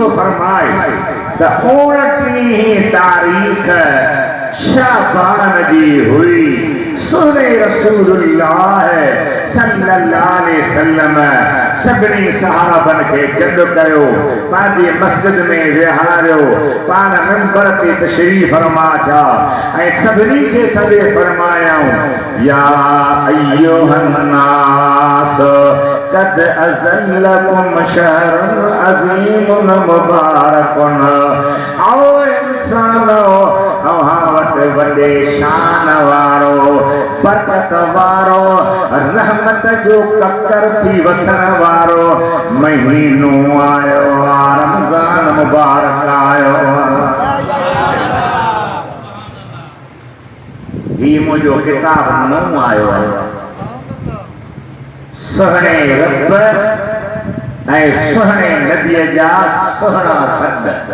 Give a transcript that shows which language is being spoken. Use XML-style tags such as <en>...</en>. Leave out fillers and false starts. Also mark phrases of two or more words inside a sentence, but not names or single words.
<sd>फरमाए त 29 तारीख़ शाबान जी हुई सोने रसूलुल्लाह</sd> <ar>صلى الله عليه وسلم</ar> <sd>सभिनी सहाबन खे गॾु कयो पंहिंजी मस्जिद में विहारियो पाण मिंबर ते तशरीफ़ फरमा था ऐं सभिनी खे सॾे फरमायाऊं</sd> <ar>يا أيها الناس قد أظلكم شهر عظيم مبارك</ar> <sd>आओ इंसानो अव्हां वटि वॾे शान वारो बरकत वारो रहमत जो ककर थी वसण वारो महीनो आयो आहे रमज़ान मुबारक आयो ही मुझो किताब नओं आयो आहे सुहणे रब ऐं सुहणे नबीअ जा सुहणा सद</sd>